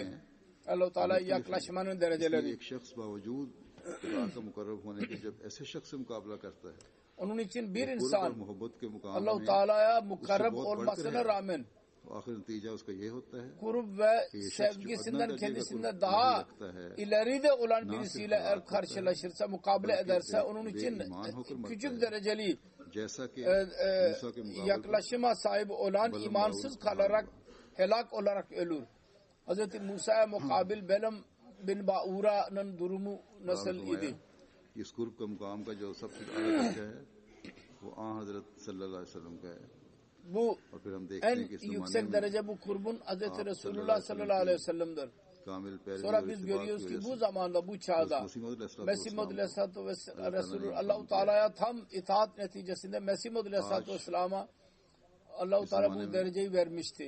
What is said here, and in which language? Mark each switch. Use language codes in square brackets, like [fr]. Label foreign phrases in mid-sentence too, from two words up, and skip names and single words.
[tr] Allah-u Teala yaklaşmanın dereceleri. Onun için bir insan Allah-u Teala'ya mukarrab olmasına rağmen kurb ve sevgisinden kendisinde daha ileride olan birisiyle eğer karşılaşırsa, mukabele ederse onun için küçük dereceli yaklaşıma sahip olan imansız kalarak helak olarak ölür. Hz. Musa'ya mukabil Belam bin Ba'ura'nın durumu nasıl idi? [ur] اس قرب کا مقام کا جو سب سے اعلیٰ درجہ ہے وہ آں حضرت [ar] صلى الله عليه وسلم [ur] کا ہے [tr] Bu en yüksek derece bu kurbun Hz. Resulullah [ar] صلى الله عليه وسلم. [tr] Sonra biz görüyoruz ki bu zamanda, bu çağda Mesih Muhammed [ar] عليه الصلاة والسلام [tr] Allah-u Teala'ya tam itaat neticesinde Mesih Muhammed [ar] عليه الصلاة والسلام [tr] Allah-u Teala bu dereceyi vermişti.